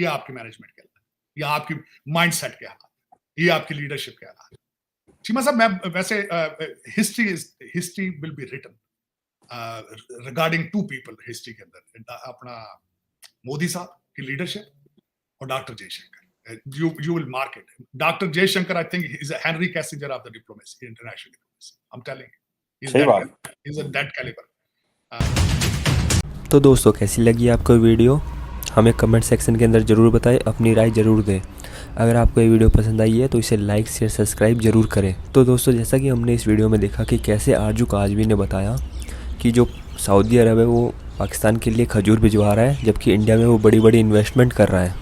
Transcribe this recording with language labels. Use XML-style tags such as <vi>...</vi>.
<hi>ये आपके मैनेजमेंट के हालात, या आपकी माइंडसेट के हालात, ये आपकी लीडरशिप के हालात। चीमा साहब, मैं वैसे</hi> <en>history will be written regarding to people history</en> <hi>के अंदर, अपना मोदी साहब की लीडरशिप और doctor Jaishankar.</hi> <en>You will mark it. Dr. Jaishankar, I think, is a Henry Kissinger of the diplomacy, international diplomacy. I'm telling you, he's a that caliber.</en> <hi>तो दोस्तों, कैसी लगी आपको वीडियो? हमें कमेंट सेक्शन के अंदर ज़रूर बताएं, अपनी राय ज़रूर दें। अगर आपको ये वीडियो पसंद आई है तो इसे लाइक शेयर सब्सक्राइब ज़रूर करें। तो दोस्तों, जैसा कि हमने इस वीडियो में देखा कि कैसे आरजू काज़मी ने बताया कि जो सऊदी अरब है वो पाकिस्तान के लिए खजूर भिजवा रहा है, जबकि इंडिया में वो बड़ी बड़ी इन्वेस्टमेंट कर रहा है।</hi>